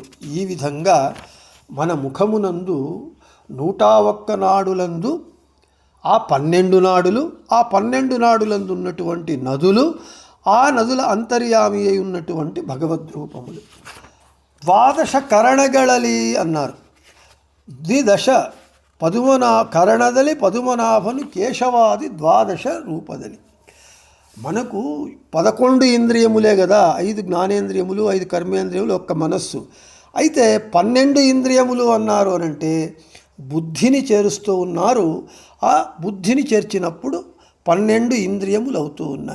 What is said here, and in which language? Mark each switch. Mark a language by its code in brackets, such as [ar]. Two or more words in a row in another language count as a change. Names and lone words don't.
[te] ఈ విధంగా మన ముఖమునందు 101 నాడులందు ఆ 12 నాడులు, ఆ 12 నాడులందు ఉన్నటువంటి నదులు, ఆ నదుల అంతర్యామి అయి ఉన్నటువంటి భగవద్రూపములు. 12 కరణಗಳಲ್ಲಿ అన్నారు. [kn] ದ್ವಿದಶ ಕರಣದಲ್ಲಿ ಪದುಮನಾಭನು ಕೇಶವಾದಿ 12 ರೂಪದಲ್ಲಿ. [te] మనకు 11 ఇంద్రియములే కదా, 5 జ్ఞానేంద్రియములు, 5 కర్మేంద్రియములు, 1 మనస్సు. అయితే 12 ఇంద్రియములు అన్నారు అనంటే బుద్ధిని చేరుస్తూ ఉన్నారు. ఆ బుద్ధిని చేర్చినప్పుడు 12 ఇంద్రియములు అవుతూ ఉన్నాయి.